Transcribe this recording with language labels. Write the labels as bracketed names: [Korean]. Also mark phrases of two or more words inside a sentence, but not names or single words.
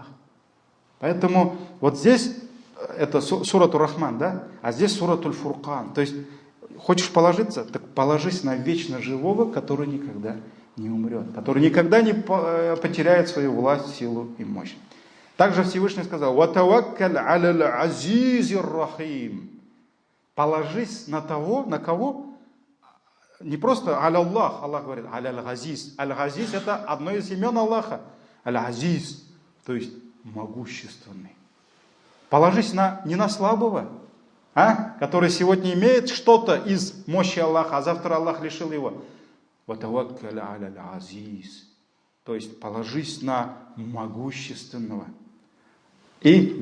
[Russian] Поэтому вот здесь это сурату Рахман, да? А здесь сурату Фуркан. То есть, хочешь положиться? Так положись на вечно живого, который никогда не умрет. Который никогда не потеряет свою власть, силу и мощь. Также Всевышний сказал: [Arabic] «وتوكل على العزيز الرحيم». [Russian] Положись на того, на кого? Не просто аляллах, Аллах говорит, [Arabic] على العزيز. [Russian] Аль-газиз — это одно из имен Аллаха. Аль-газиз, то есть могущественный. Положись не на слабого, который сегодня имеет что-то из мощи Аллаха, а завтра Аллах лишил его. [Arabic] وتوكل على العزيز. [Russian] То есть положись на могущественного и милостивого.